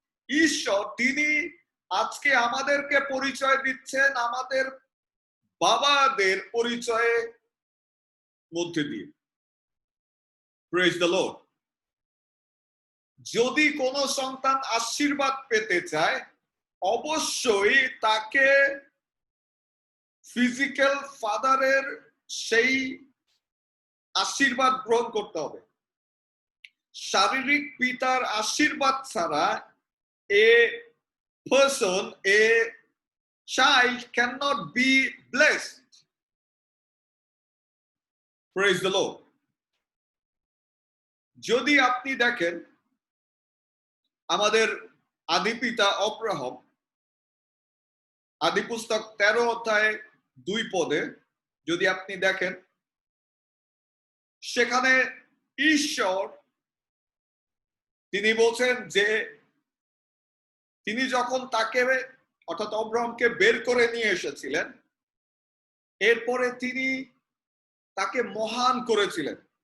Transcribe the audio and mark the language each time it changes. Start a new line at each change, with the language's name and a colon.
Bangla: ঈশ্বর তিনি আজকে আমাদেরকে পরিচয় দিচ্ছেন আমাদের বাবাদের পরিচয়ে মধ্যে দিয়ে।
English: Praise the lord.
Bangla: যদি কোনো সন্তান আশীর্বাদ পেতে চায়, অবশ্যই তাকে ফিজিক্যাল ফাদারের সেই আশীর্বাদ গ্রহণ করতে হবে। শারীরিক পিতার আশীর্বাদ ছাড়া
English: a person, a child cannot be blessed. Praise the Lord.
Bangla: যদি আপনি দেখেন আমাদের আদিপিতা অব্রাহাম, আদি পুস্তক 13 অধ্যায় 2 পদে যদি আপনি দেখেন, সেখানে ঈশ্বর তিনি বলছেন যে তিনি যখন তাকে অর্থাৎ অব্রাহামকে বের করে নিয়ে এসেছিলেন, এরপরে তিনি তাকে মহান করেছিলেন।